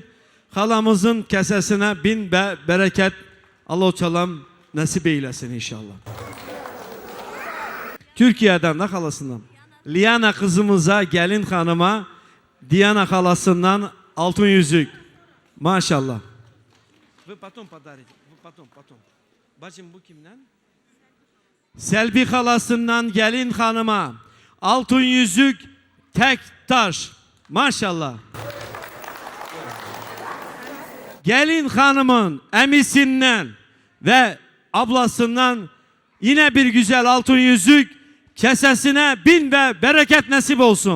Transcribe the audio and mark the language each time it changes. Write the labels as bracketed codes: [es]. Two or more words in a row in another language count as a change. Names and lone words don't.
[tr] Halamızın kesesine bin bereket Allah-u Teala'm nasip eylesin inşallah. Türkiye'den de halasından. Liana kızımıza, gelin hanıma Diana halasından altın yüzük. Maşallah. [ru] Вы потом подарите. Потом. [tr] Bacım bu kimden? Selvi halasından gelin hanıma altın yüzük tek taş. Maşallah. Gelin hanımın emisinden ve ablasından yine bir güzel altın yüzük kesesine bin ve bereket nasip olsun.